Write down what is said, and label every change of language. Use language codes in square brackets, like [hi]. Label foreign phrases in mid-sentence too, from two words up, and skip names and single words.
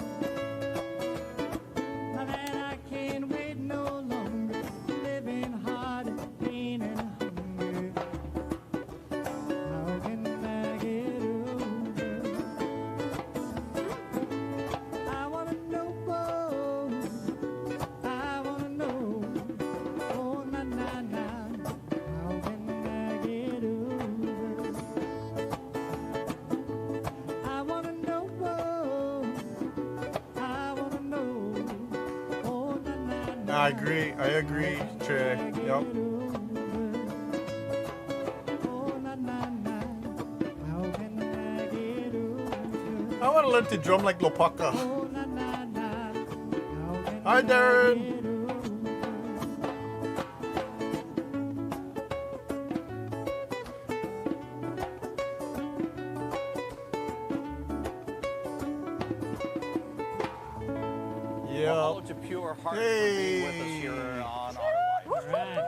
[en] Now that I can't wait no longer, living hard in pain and hunger. How can I get over? I wanna know, I wanna know, oh na na na. How can I get over? I wanna know, I wanna know, oh na na na. I agree, Trey. Yep. I want to learn to drum like Lopaka. Hi, Darren. Mahalo to Pure Heart for being with us here on our live.